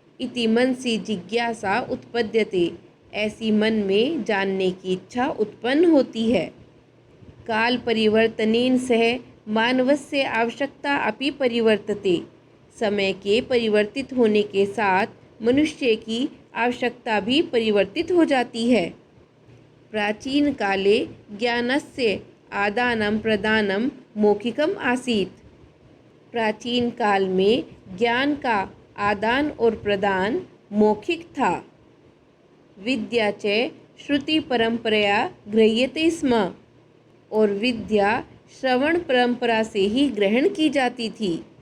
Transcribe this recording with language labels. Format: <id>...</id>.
<sa>इति मनसि जिज्ञासा उत्पद्यते,</sa> <hi>ऐसी मन में जानने की इच्छा उत्पन्न होती है।</hi> <sa>काल परिवर्तनेन सह मानवस्य आवश्यकता अपि परिवर्तते,</sa> <hi>समय के परिवर्तित होने के साथ मनुष्य की आवश्यकता भी परिवर्तित हो जाती है।</hi> <sa>प्राचीन काले ज्ञानस्य आदानं प्रदानं मौखिकम आसीत्।</sa> <hi>प्राचीन काल में ज्ञान का आदान और प्रदान मौखिक था।</hi> <sa>विद्या च श्रुति परंपरया गृह्यते स्म,</sa> <hi>और विद्या श्रवण परंपरा से ही ग्रहण की जाती थी।</hi>